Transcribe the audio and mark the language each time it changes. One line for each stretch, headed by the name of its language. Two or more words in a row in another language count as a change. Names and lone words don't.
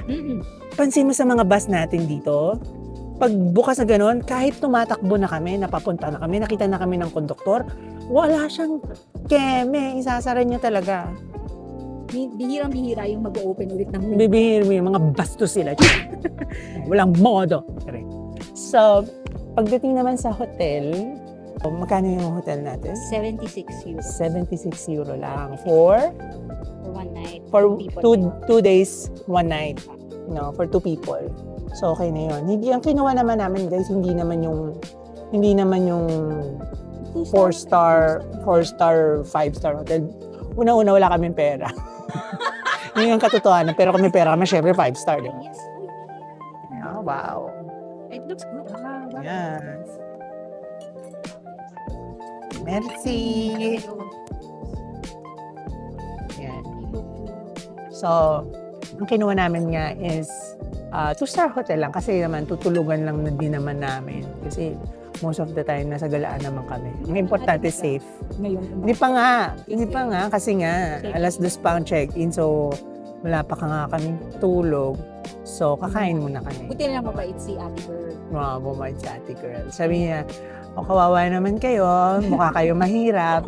Filipino: Pansin mo sa mga bus natin dito, pag bukas na gano'n, kahit tumatakbo na kami, napapunta na kami, nakita na kami ng konduktor, wala siyang keme, isasara niya talaga. Bihirang-bihira yung mag-open ulit ng Bibihir mo yung mga bastos sila. Walang modo. So, pagdating naman sa hotel, magkano yung hotel natin? 76 euros. 76 euro lang.
English: For 1 night. For 2 days, 1 night. No, for 2 people.
Filipino: So, okay na yun. Hindi, ang kinuha naman namin, guys, hindi naman yung
English: 4-star, 5-star hotel.
Filipino: Una-una, wala kaming pera. Yun yung katotohanan. Pero kami pera kami, syempre 5-star. Diba?
English: Yes. Oh, wow. It looks good. Yes. Merci.
Filipino: Yan. So, ang kinuha namin nga is
English: 2-star hotel
Filipino: lang kasi naman tutulugan lang na din naman namin.
English: Kasi most of the time,
Filipino: nasa galaan naman kami. Ang importante, safe. Ngayon. Hindi pa nga, kasi nga, alas 2 pa ang check-in, so wala pa ka nga kaming tulog. So, kakain muna kami. Buti na lang mabait si Ate Girl. Mga bumait sa ate girl. Sabi niya, o kawawa naman kayo, mukha kayo mahirap.